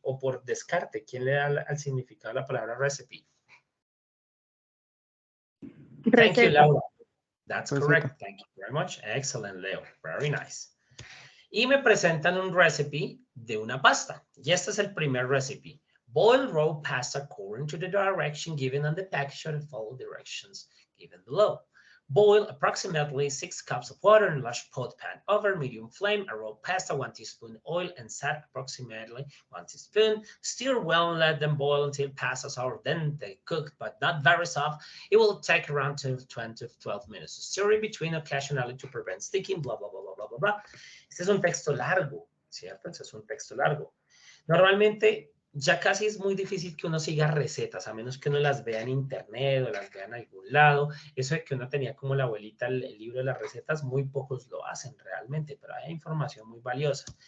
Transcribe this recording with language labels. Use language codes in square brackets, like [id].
[es] O por descarte, ¿quién le da al significado de la palabra recipe? [en] Thank you, [es] Receta. [en] Laura. That's [es] Receta. [en] correct. Thank you very much. Excellent, Leo. Very nice. [es] Y me presentan un recipe de una pasta. Y este es el primer recipe. [en] Boil raw pasta according to the direction given on the package and follow directions given below. Boil approximately 6 cups of water in a large pot pan over medium flame. A raw pasta, 1 teaspoon oil and salt, approximately 1 teaspoon. Stir well and let them boil until pastas are dente, cooked but not very soft. It will take around 10 to 12 minutes. Stir in between occasionally to prevent sticking, blah, blah, blah, blah, blah, blah, blah. [es] Este es un texto largo, ¿cierto? Este es un texto largo. Normalmente ya casi es muy difícil que uno siga recetas, a menos que uno las vea en internet o las vea en algún lado. Eso de que uno tenía como la abuelita el libro de las recetas, muy pocos lo hacen realmente, pero hay información muy valiosa.